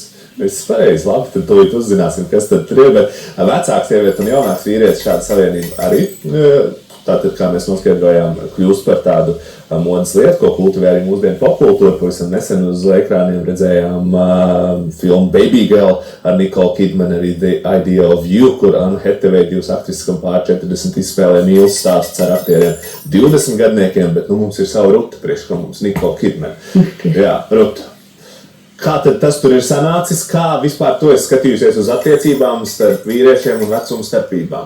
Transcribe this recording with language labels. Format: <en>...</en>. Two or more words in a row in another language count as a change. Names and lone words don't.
<lv>Viss pareizi, labi, tad tūlīt uzzināsim, kas tad tur ir, bet vecāks sieviete un jaunāks vīrietis šāda savienība arī, tātad, kā mēs noskaidrojām, kļūst par tādu modas lietu, ko kultivē arī mūsdienu popkultūra. Pavisam nesen uz ekrāniem redzējām filmu Baby Girl ar Nicole Kidman, arī The Idea of You, kur Anne Hathaway, divas aktrises, kam pār 40 izspēlē mīlas stāsts ar aktieriem 20 gadniekiem, bet mums ir savu Ruta priekš, ka mums Nicole Kidman. Jā, Ruta. Kā tad tas tur ir sanācis? Kā vispār tu esi skatījusies uz attiecībām starp vīriešiem un vecuma starpībām?</lv>